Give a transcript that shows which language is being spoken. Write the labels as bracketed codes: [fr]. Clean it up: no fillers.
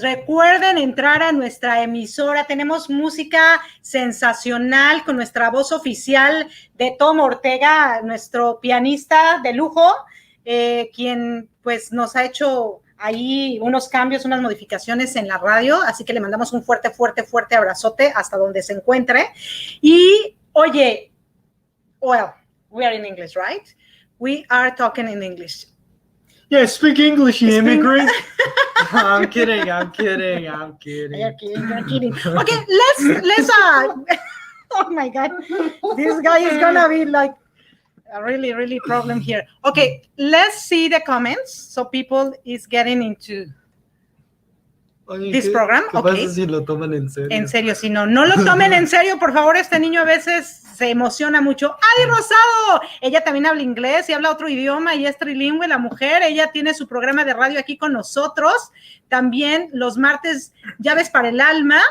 [es] Recuerden entrar a nuestra emisora. Tenemos música sensacional con nuestra voz oficial de Tom Ortega, nuestro pianista de lujo, quien pues nos ha hecho ahí unos cambios, unas modificaciones en la radio. Así que le mandamos un fuerte, fuerte, fuerte abrazote hasta donde se encuentre. Y oye, [en] well, we are in English, right? We are talking in English. Yeah, speak English, you immigrant. I'm kidding. You're kidding. Okay, let's oh my God, this guy is gonna be like a really problem here. Okay, let's see the comments. So people is getting into this program. [es] ¿Qué [en] okay. [es] pasa si lo toman en serio? En serio, si no lo tomen en serio, por favor, este niño a veces se emociona mucho. ¡Adi Rosado! Ella también habla inglés y habla otro idioma y es trilingüe, la mujer. Ella tiene su programa de radio aquí con nosotros. También los martes, Llaves para el Alma.